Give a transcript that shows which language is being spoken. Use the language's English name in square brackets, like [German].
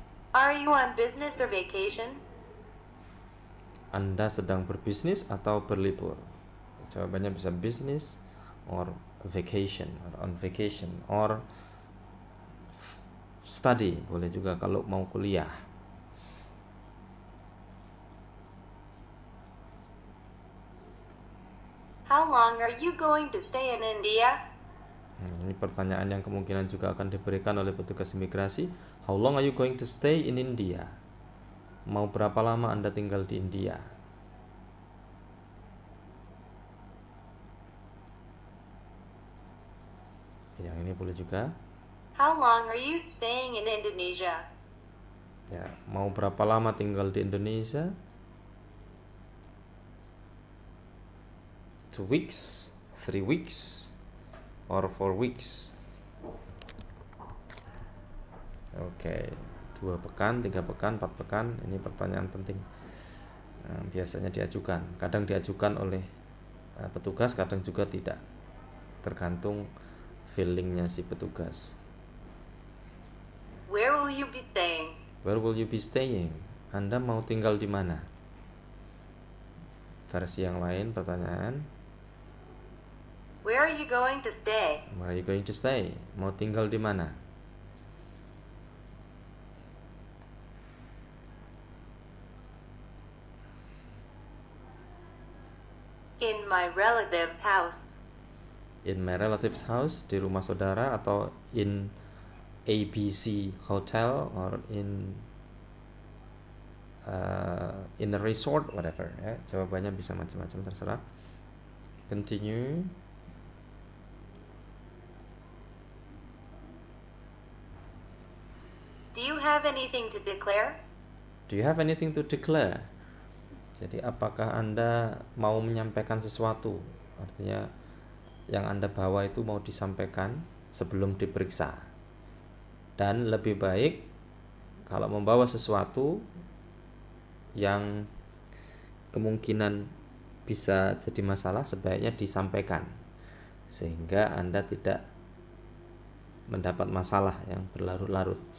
[English] Are you on business or vacation? [Indonesian] Anda sedang berbisnis atau berlibur? Jawabannya bisa [English] business or vacation or on vacation or study, [Indonesian] boleh juga kalau mau kuliah. [English] How long are you going to stay in India? [Indonesian] Ini pertanyaan yang kemungkinan juga akan diberikan oleh petugas imigrasi. [English] How long are you going to stay in India? [Indonesian] Mau berapa lama Anda tinggal di India? Yang ini boleh juga. [English] How long are you staying in Indonesia? [Indonesian] Ya, mau berapa lama tinggal di Indonesia? [English] 2 weeks, 3 weeks, or 4 weeks. [Indonesian] Oke, 2 pekan, 3 pekan, 4 pekan. Ini pertanyaan penting. Biasanya diajukan. Kadang diajukan oleh petugas, kadang juga tidak. Tergantung feelingnya si petugas. [English] Where will you be staying? Where will you be staying? [Indonesian] Anda mau tinggal di mana? Versi yang lain pertanyaan. [English] Where are you going to stay? Where are you going to stay? [Indonesian] Mau tinggal di mana? [English] In my relative's house. In my relative's house, [Indonesian] di rumah saudara, atau [English] in ABC hotel, or in a resort, whatever ya. [Indonesian] Jawabannya bisa macam-macam, terserah. Continue. [English] Do you have anything to declare? Do you have anything to declare? [Indonesian] Jadi apakah Anda mau menyampaikan sesuatu? Artinya yang Anda bawa itu mau disampaikan sebelum diperiksa. Dan lebih baik kalau membawa sesuatu yang kemungkinan bisa jadi masalah, sebaiknya disampaikan sehingga Anda tidak mendapat masalah yang berlarut-larut.